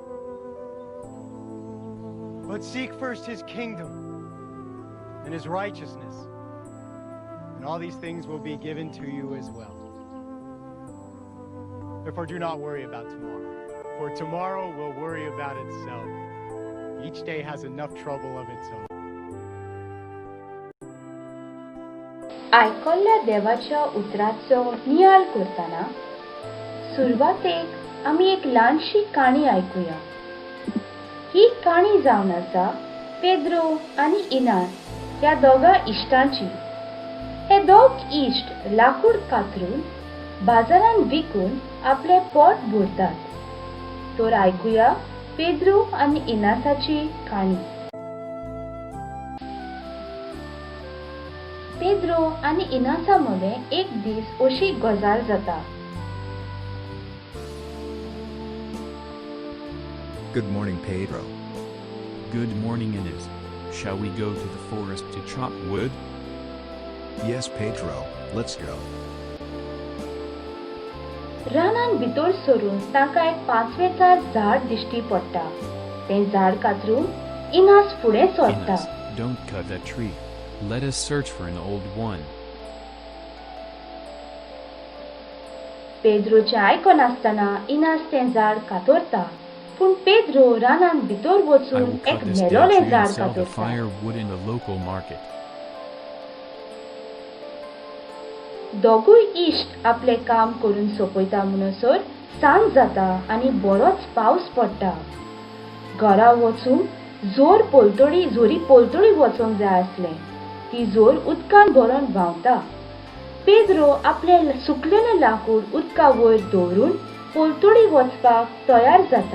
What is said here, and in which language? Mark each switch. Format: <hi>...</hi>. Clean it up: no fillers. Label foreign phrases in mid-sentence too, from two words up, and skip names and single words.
<en>But seek first his kingdom and his righteousness, and all these things will be given to you as well. Therefore do not worry about tomorrow, for tomorrow will worry about itself. Each day has enough trouble of its own.</en> <kok>आयकल्ल्या देवाच्या उतराचो नियाळ करतना सुरवातेक आमी एक ल्हानशी काणी आयकुया. ही काणी जावन आसा पेद्रो आनी इनास ह्या दोगा इश्टांची. हे दोग इश्ट लाकूड कातरून बाजारान विकून आपले पोट भरतात. तर आयकुया पेद्रो आनी इनासाची काणी. पेद्रो आनी इनासा मदें एक दीस अशी गजाल जाता.</kok> <en>Good morning, Pedro. Good morning, Inez. Shall we go to the forest to chop wood? Yes, Pedro, let's go.</en> <kok>रानान भितर सरून ताका एक पांचवेचार झाड दिश्टी पडटा. तें झाड कातरून इनास फुडें सरता.</kok> <en>Inez, don't cut that tree. Let us search for an old one.</en> <kok>पेद्रोचें आयकनासतना इनास तें झाड कातरता. पूण पेद्रो रानान भितर</kok> <en>I</en> <kok>वचून</kok> <en>will</en> <kok>एक</kok> <en>cut this dead</en> <kok>मेलोलें</kok> <en>tree</en> <kok>झाड</kok> <en>and sell the</en> <kok>कातरता.</kok> <en>firewood in the local market.</en> <kok>दोगूय इश्ट आपले काम करून सोंपयता म्हणसर सांज जाता आनी बरोच पावस पडटा. घरा वचून जोरी पोलतोळी वचोंक जाय आसलें. ती जोर उदकान भरोन व्हांवता. पेद्रो आपले सुकलेलें लाकूड उदका वयर दवरून पोलतोळी वचपाक तयार जाता.</kok>